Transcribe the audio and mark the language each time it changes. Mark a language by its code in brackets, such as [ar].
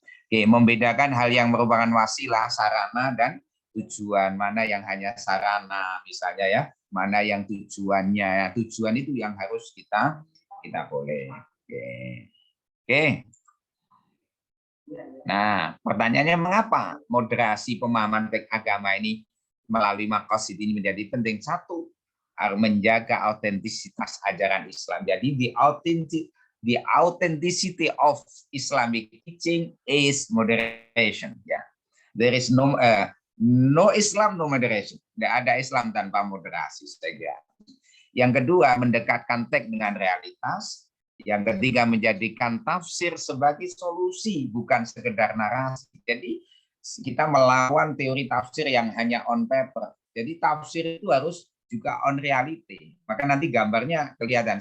[id] Oke, membedakan hal yang merupakan wasilah, sarana dan tujuan, mana yang hanya sarana misalnya ya, mana yang tujuannya. Tujuan itu yang harus kita boleh. Oke. Nah, pertanyaannya mengapa moderasi pemahaman teks agama ini melalui maqasid ini menjadi penting? Satu, menjaga autentisitas ajaran Islam. Jadi [en] the authenticity of Islamic teaching is moderation. Ya, there is no Islam no moderation. [id] Tidak ada Islam tanpa moderasi. Yang kedua, mendekatkan teks dengan realitas. Yang ketiga, menjadikan tafsir sebagai solusi, bukan sekedar narasi. Jadi kita melawan teori tafsir yang hanya [en] on paper. [id] Jadi tafsir itu harus juga [en] on reality. [id] Maka nanti gambarnya kelihatan.